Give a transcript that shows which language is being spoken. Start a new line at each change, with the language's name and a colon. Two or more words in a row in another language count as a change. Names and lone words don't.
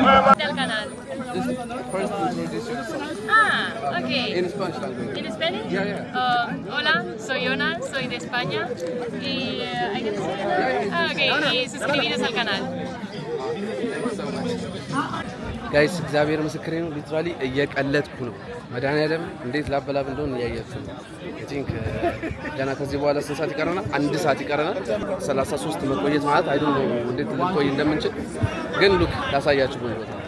Spanish: Del canal.
English: first introduction Okay. in Spanish language
Spanish: ¿En Spanish?
English: Yeah.
Spanish: Hola, soy Ona, soy de España y ¿hay que decir? Okay, y suscribiros al canal.
Amharic: ጋይስ እግዚአብሔር ምስክሬ ነው ሊትራሊ እየቀለጥኩ ነው መድኃኒዓለም እንዴት ላበላብ እንደሆነ እያያችሁ ነው
English: I think
Amharic: ገና ከዚህ በኋላ 3 ሰዓት ይቀረናል 1 ሰዓት ይቀረናል 33 መቆየት ማለት
English: I don't know
Amharic: እንዴት ልቆይ እንደምንችል ግን ሉክ ላሳያችሁ ነው